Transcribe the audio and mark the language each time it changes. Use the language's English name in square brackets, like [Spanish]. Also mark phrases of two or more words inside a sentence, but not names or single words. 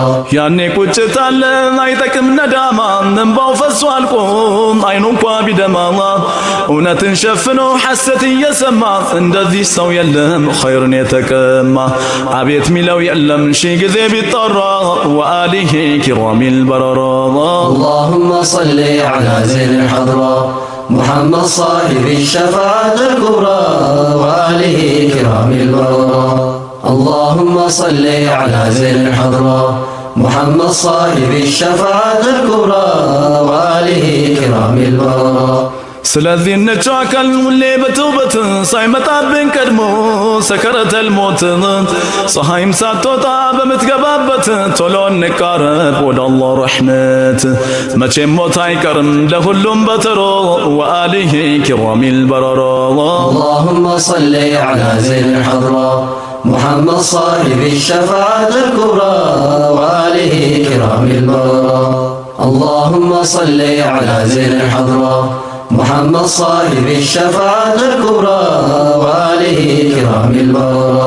[Amharic] ያኔ ቁጭት አለ አይጠቅም ነዳማ እንባው ፈሶ አልቆ አይኑ እንኳ ቢደማ እውነትን ሸፍኖ ሐሰት እየሰማ እንደዚህ ሰው የለም ኸይርን የተቀማ አቤት ሚለው የለም ሺ ጊዜ ቢጠራ [Arabic] وآله كرام البررة اللهم صل على زين الحضرة محمد صاحب الشفاعة الكبرى وآله كرام البررة اللهم صل على زين الحضرة محمد صاحب الشفاعة الكبرى وآله كرام البررة [Amharic] ስለዚህ እንቻከል ሁሌ በተውበት ሳይመጣብን ቀድሞ ሰከረተል ሞት ፀሐይም ሳትወጣ በምትገባበት ቶሎ እንቃረብ ወደ አላህ ረሕመት መቼም ሞት አይቀርም ለሁሉም በተሮ [Arabic] وآله كرام البررة اللهم صل على زين الحضرة محمد صاحب الشفاعة الكبرى وآله كرام البررة اللهم صل على زين الحضرة محمد صاحب الشفاعة الكبرى وآله كرام البررة